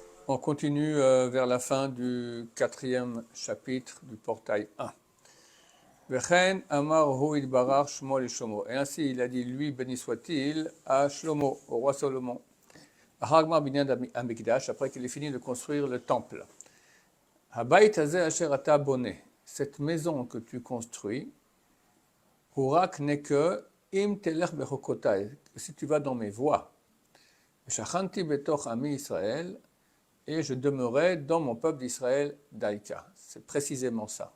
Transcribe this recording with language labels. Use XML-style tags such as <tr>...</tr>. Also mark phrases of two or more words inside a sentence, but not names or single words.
<fr>On continue vers la fin du 4e chapitre du portail 1.</fr> <he>וכן אמר הוא יתברך שמו לשלמה.</he> <fr>Et ainsi il a dit, lui, béni soit-il, à Shlomo, au roi Salomon.</fr> <he>הגמר בניין המקדש,</he> <fr>après qu'il ait fini de construire le temple.</fr> <he>הבית הזה אשר אתה בונה.</he> <fr>Cette maison que tu construis, hurak n'est que</fr> <he>אם תלך בחוקותי,</he> <fr>si tu vas dans mes voies.</fr> <he>שכנתי בתוך עמי ישראל,</he> <fr>et je demeurai dans mon peuple d'Israël d'Aïka. C'est précisément ça.</fr>